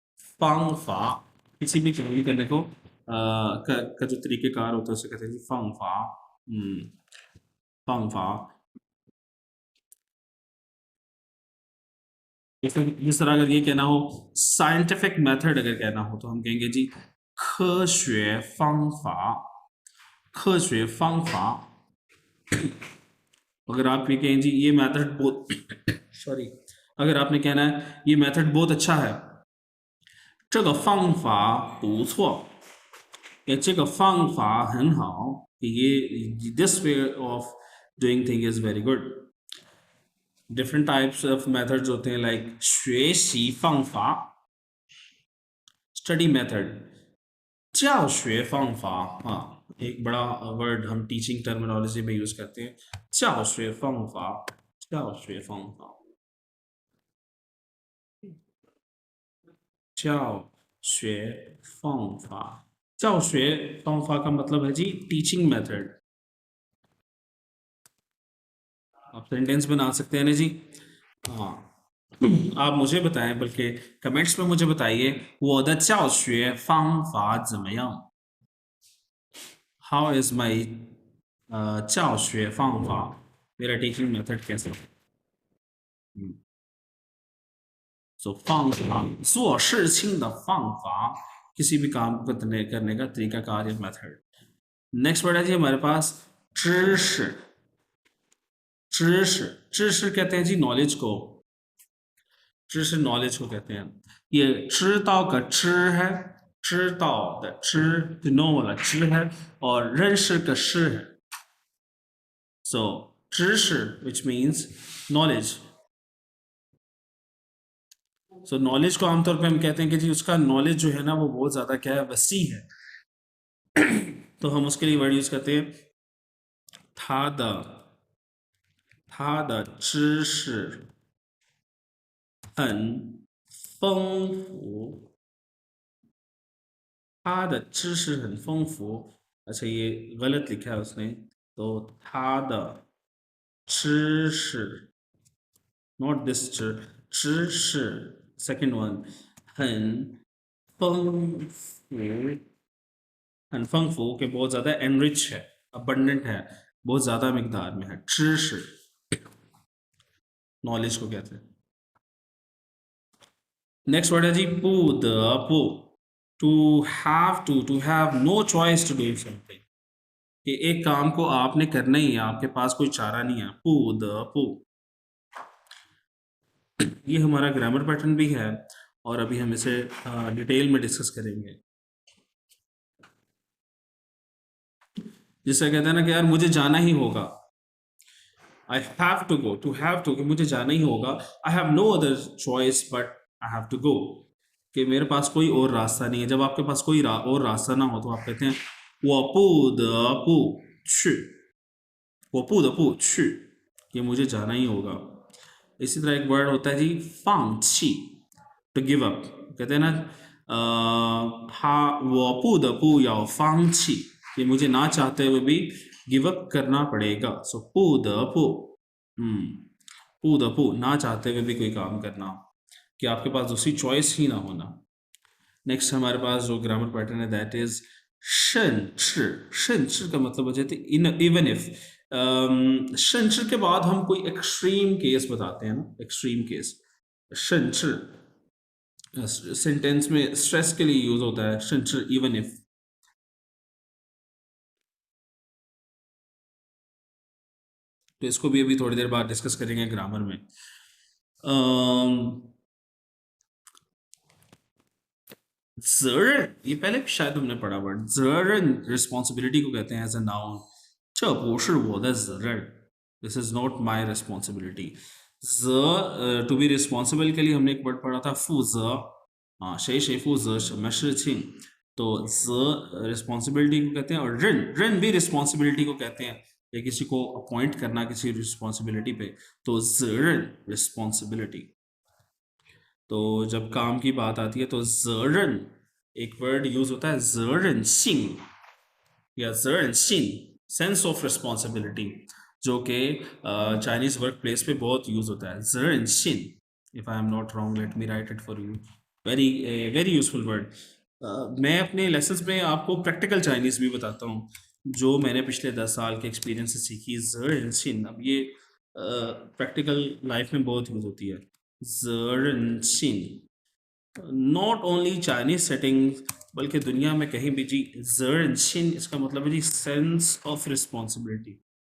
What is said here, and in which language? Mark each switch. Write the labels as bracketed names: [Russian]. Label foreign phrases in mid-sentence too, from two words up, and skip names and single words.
[Hindi] फांग फा किसी भी काम करने को का जो तरीक़ेकार होता है उसे कहते हैं जी फंगफा। फंगफा। जिस तरह अगर ये कहना हो [English] scientific method [Hindi] अगर कहना हो तो हम कहेंगे जी [Chinese] 科学方法科学方法 [Hindi] अगर आप ये कहें जी ये मेथड बहुत सॉरी अगर आपने कहना है ये मेथड बहुत अच्छा है [Chinese] 这个方法不错 [Hindi] ये [Chinese] 这个方法很好 [Hindi] ये [English] this way of doing thing is very good different types of methods [Hindi] होते हैं like [Chinese] 学习方法 [English] study method [Chinese] 教学方法 [Hindi] हाँ एक बड़ा वर्ड हम [English] teaching terminology [Hindi] में यूज करते हैं [Chinese] 教学方法教学方法教学方法教学方法 [Hindi] का मतलब है जी [English] teaching method [Hindi] आप सेंटेंस बना सकते हैं ना जी हाँ आप मुझे बताएं बल्कि कमेंट्स में मुझे बताइए [Chinese] 我的教学方法怎么样 [English] How is my [Chinese] 教学方法 [Hindi] मेरा [English] teaching method [Hindi] कैसा सो [Chinese] 方法做事情的方法 [Hindi] किसी भी काम को करने का तरीका कार या मेथड [English] next word [Hindi] है जी हमारे पास [Chinese] 知识知识知识 [Hindi] कहते हैं जी नॉलेज को 知识 नॉलेज को कहते हैं ये 知道का 知है [Chinese] 知道的知 [English] to know [Hindi] वाला 知है और 认识का 识है so 知识 [English] which means knowledge so knowledge [Hindi] को आमतौर पे हम कहते हैं कि जी उसका नॉलेज जो है ना वो बहुत ज़्यादा क्या है वसी है तो हम उसके लिए वर्ड यूज करते हैं [Chinese] 他的知识很丰富他的知识很丰富 [Hindi] अच्छा ये गलत लिखा है उसने तो [Chinese] 他的知识 [English] not this [Hindi] 知识 [English] second one [Chinese] 很丰富很丰富 [Hindi] के बहुत ज़्यादा enrich है abundant है बहुत ज़्यादा मिकदार में है 知识 नॉलेज को कहते हैं [English] next word [Hindi] है जी 不得不 [English] to have no choice to do something [Hindi] कि एक काम को आपने करना ही है आपके पास कोई चारा नहीं है 不得不 ये हमारा [English] grammar pattern [Hindi] भी है और अभी हम इसे डिटेल में डिस्कस करेंगे जिससे कहते हैं ना कि यार मुझे जाना ही होगा [English] I have to go to have to [Hindi] कि मुझे जाना ही होगा [English] I have no other choice but I have to go [Hindi] कि मेरे पास कोई और रास्ता नहीं है जब आपके पास कोई और रास्ता ना हो तो आप कहते हैं [Chinese] 我不得不去我不得不去 [Hindi] कि मुझे जाना ही होगा इसी तरह एक वर्ड होता है जी 放弃 [English] to give up [Hindi] कहते हैं ना [Chinese] 我不得不要放弃 [Hindi] कि मुझे ना चाहते हुए भी [English] give up [Hindi] करना पड़ेगा सो 不得 [Chinese] 不 不得不 [Hindi] ना चाहते हुए भी कोई काम करना कि आपके पास दूसरी चॉइस ही ना होना नेक्स्ट हमारे पास जो [English] grammar pattern [Hindi] है [English] that is [Hindi] 甚至 का मतलब हो जाते [English] even if [Hindi] 甚至 के बाद हम कोई [English] extreme case [Hindi] बताते हैं ना [English] extreme case [Hindi] 甚至 सेंटेंस में स्ट्रेस के लिए यूज होता है 甚至 [English] even if [Hindi] तो इसको भी अभी थोड़ी देर बाद डिस्कस करेंगे ग्रामर में ज़रन ये पहले शायद हमने पढ़ा वर्ड ज़रन रिस्पॉन्सिबिलिटी को कहते हैं [English] as a noun [Chinese] 这不是我的责任 [English] this is not my responsibility to be responsible [Hindi] के लिए हमने एक वर्ड पढ़ा था 负责 हाँ [Chinese] 谁谁负责什么事情 [Hindi] तो रिस्पॉन्सिबिलिटी को कहते हैं और रन भी रिस्पॉन्सिबिलिटी को कहते हैं या किसी को अपॉइंट करना किसी रिस्पॉन्सिबिलिटी पे तो ज़रन रिस्पॉन्सिबिलिटी तो जब काम की बात आती है तो ज़रन एक वर्ड यूज होता है [Chinese] 责任 心 [Hindi] या [Chinese] 责任 心 [English] sense of responsibility [Hindi] जो कि [English] Chinese work place [Hindi] पे बहुत यूज होता है [Chinese] 责任 心 [English] if I am not wrong let me write it for you very useful word [Hindi] मैं अपने लेसन्स में आपको [English] practical Chinese [Hindi] भी बताता हूँ, जो मैंने पिछले 10 साल के एक्सपीरियंस से सीखी। ज़िनशिन, अब ये [English] practical life [Hindi] में बहुत यूज़ होती है। ज़िनशिन, [English] not only Chinese setting [Hindi] बल्कि दुनिया में कहीं भी जी, ज़िनशिन इसका मतलब है जी [English] sense of responsibility.